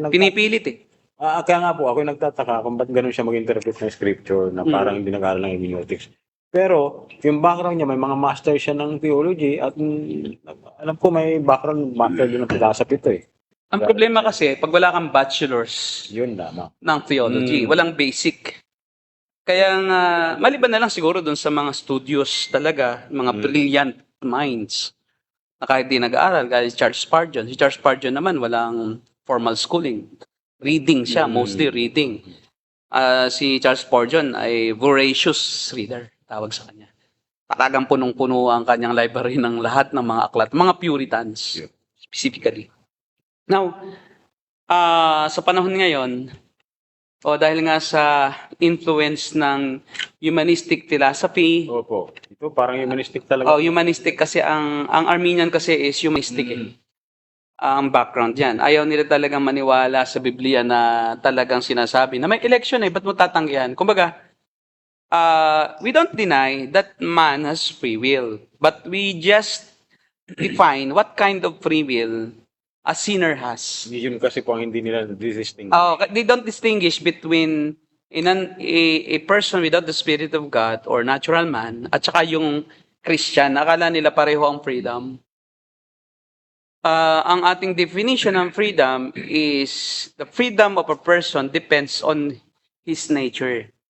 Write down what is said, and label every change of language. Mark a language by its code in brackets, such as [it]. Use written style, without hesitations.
[tl] Pinipilit eh. Kaya nga po, ako yung nagtataka kung ba't ganun siya mag-interpret ng scripture na parang hindi nag-aaral ng hermeneutics. Pero, yung background niya, may mga master siya ng theology at alam ko may background master din ng pagkasap ito eh. Ang problema kasi, pag wala kang bachelor's Yun lamang. ng theology, walang basic. Kaya nga, maliban na lang siguro dun sa mga studios talaga, mga brilliant minds na kahit di nag-aaral, gaya si Charles Spurgeon. Si Charles Spurgeon naman, walang formal schooling. Reading siya, mostly reading. Si Charles Spurgeon ay voracious reader, tawag sa kanya. Talagang punong-puno ang kanyang library ng lahat ng mga aklat, mga Puritans, specifically. Now, sa panahon ngayon, dahil nga sa influence ng humanistic philosophy, Opo. Ito parang humanistic talaga. humanistic kasi ang Arminian kasi is humanistic eh. Ang background yan. Ayaw nila talagang maniwala sa Biblia na talagang sinasabi na may election eh, ba't mo tatanggihan? Kumbaga, [en] we don't deny that man has free will, but we just define what kind of free will a sinner has. [tl] Yun kasi po ang hindi nila distinct. [en] They don't distinguish between a person without the Spirit of God or natural man [tl] at saka yung [en] Christian. [tl] Akala nila pareho ang freedom. Ang ating definition ng freedom is [en] the freedom of a person depends on his nature.